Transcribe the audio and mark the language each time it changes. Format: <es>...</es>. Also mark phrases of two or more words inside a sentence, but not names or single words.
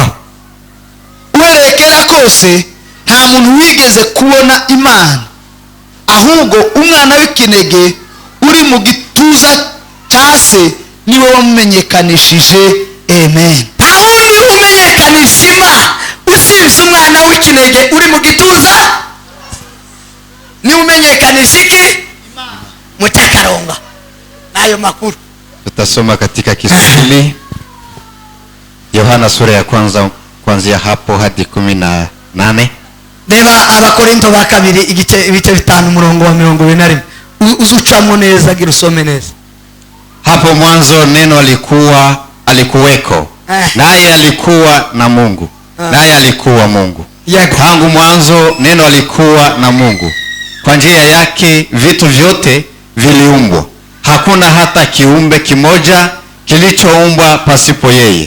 <rw>Uhereye kera kose nta muntu wigeze kubona Imana, ahubwo umwana w'ikinege uri mu gituza cya se niwe wamumenyekanishije. Amen. Nta wundi umenyekanisha Imana usibye umwana w'ikinege uri mu gituza. Ni umenyekanisha iki? Mu cyakaronga. Nayo makuru</rw> <sw>tutasoma katika Kiswahili. Yohana sura ya kwanza kuanzia hapo hadi 18.</sw> <rw>Reba Abakorinto ba kabiri ibice 5 umurongo wa 21. Uzucamo neza gira usome neza.</rw> <sw>Hapo mwanzo neno alikuweko, naye alikuwa na Mungu, naye alikuwa Mungu. Tangu mwanzo neno alikuwa na Mungu. Kwa njia yake vitu vyote viliumbwa. Hakuna hata kiumbe kimoja kilichoumbwa pasipo yeye.</sw>